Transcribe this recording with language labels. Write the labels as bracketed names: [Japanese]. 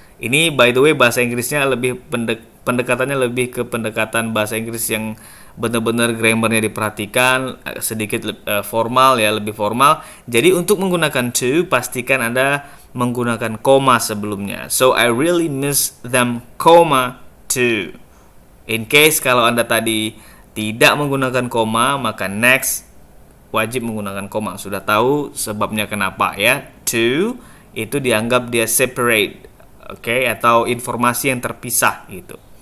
[Indonesian] Ini by the way bahasa Inggrisnya lebih pendekatannya lebih ke pendekatan bahasa Inggris yang benar-benar grammarnya diperhatikan, sedikit formal ya, lebih formal. Jadi untuk menggunakan to, pastikan Anda menggunakan koma sebelumnya. [English] So I really miss them, too. [Indonesian] In case kalau Anda tadi tidak menggunakan koma, maka next wajib menggunakan koma. Sudah tahu sebabnya kenapa ya. To itu dianggap dia separate, oke, atau informasi yang terpisah gitu.